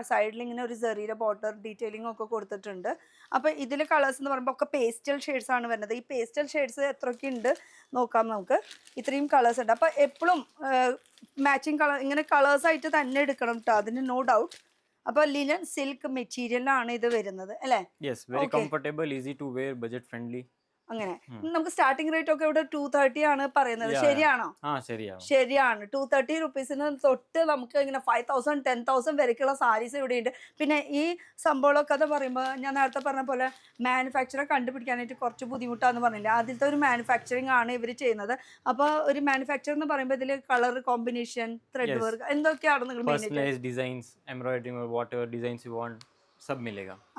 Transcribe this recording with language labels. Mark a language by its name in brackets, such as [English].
[Malayalam] സൈഡിൽ ഇങ്ങനെ ഒരു ചെറിയ ബോർഡർ ഡീറ്റെയിലിംഗ് ഒക്കെ കൊടുത്തിട്ടുണ്ട്. അപ്പോൾ ഇതിൽ കളേഴ്സ് എന്ന് പറയുമ്പോൾ ഒക്കെ പേസ്റ്റൽ ഷെയ്ഡ്സ് ആണ് വരുന്നത്. ഈ പേസ്റ്റൽ ഷെയ്ഡ്സ് എത്രയൊക്കെ ഉണ്ട് നോക്കാം നമുക്ക്. ഇത്രയും കളേഴ്സ് ഉണ്ട്. അപ്പോൾ എപ്പോഴും മാച്ചിങ് കളർ ഇങ്ങനെ കളേഴ്സായിട്ട് തന്നെ എടുക്കണം കേട്ടോ, അതിന് നോ ഡൗട്ട്. അപ്പോൾ ലിനൻ സിൽക്ക് മെറ്റീരിയലാണ് ഇത് വരുന്നത് അല്ലേ? [English] Yes, very comfortable, easy to wear, budget friendly. [Malayalam] അങ്ങനെ നമുക്ക് സ്റ്റാർട്ടിംഗ് റേറ്റ് ഒക്കെ ഇവിടെ 230 ആണ് പറയുന്നത്. ശരിയാണോ? ശരിയാണ്. 230 റുപ്പീസിന് തൊട്ട് നമുക്ക് ഇങ്ങനെ 5000 10,000 വരെക്കുള്ള സാരീസ് ഇവിടെ ഉണ്ട്. പിന്നെ ഈ സംഭവമൊക്കെ അത് പറയുമ്പോൾ ഞാൻ നേരത്തെ പറഞ്ഞ പോലെ മാനുഫാക്ചറെ കണ്ടുപിടിക്കാനായിട്ട് കുറച്ച് ബുദ്ധിമുട്ടാന്ന് പറഞ്ഞില്ല. ആദ്യത്തെ ഒരു മാനുഫാക്ചറിങ് ആണ് ഇവർ ചെയ്യുന്നത്. അപ്പോൾ ഒരു മാനുഫാക്ചർ എന്ന് പറയുമ്പോൾ ഇതിൽ കളർ കോമ്പിനേഷൻ, ത്രെഡ് വർക്ക് എന്തൊക്കെയാണ് നിങ്ങൾ [English] Personalized designs, embroidering or whatever designs you want, [Hindi] सब मिलेगा.